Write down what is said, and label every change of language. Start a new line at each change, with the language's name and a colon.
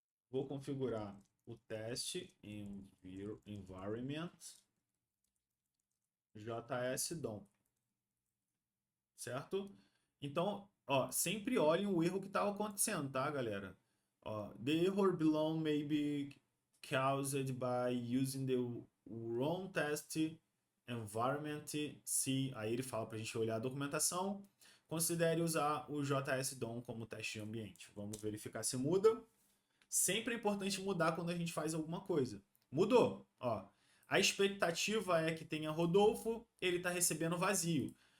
Portuguese: Vou configurar o teste environment JS DOM. Certo? Então, ó, sempre olhem o erro que está acontecendo, tá, galera? Ó,
English: the error below may be caused by using the wrong test environment.
Portuguese: Se aí ele fala para a gente olhar a documentação, considere usar o JS DOM como teste de ambiente. Vamos verificar se muda. Sempre é importante mudar quando a gente faz alguma coisa. Mudou, ó. A expectativa é que tenha Rodolfo, ele está recebendo vazio.